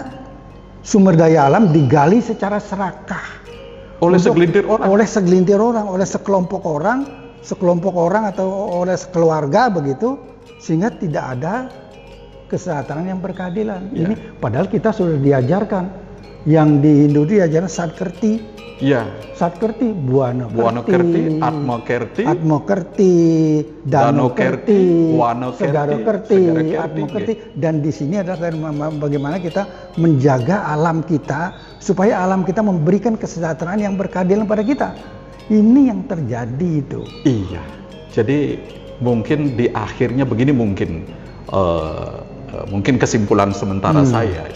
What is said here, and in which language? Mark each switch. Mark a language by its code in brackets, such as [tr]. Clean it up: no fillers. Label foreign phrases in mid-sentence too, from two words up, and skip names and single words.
[id] Sumber daya alam digali secara serakah oleh segelintir orang, oleh sekelompok orang atau oleh sekeluarga begitu, sehingga tidak ada kesejahteraan yang berkeadilan. Ini padahal kita sudah diajarkan, yang di Hindu diajarkan Satkerti, Buana Kerti, Atmo Kerti, Dano Kerti, Segaro Kerti, Atmo Kerti, dan di sini adalah bagaimana kita menjaga alam kita supaya alam kita memberikan kesejahteraan yang berkeadilan pada kita. Ini yang terjadi itu. Iya. Jadi mungkin di akhirnya begini mungkin kesimpulan sementara saya itu.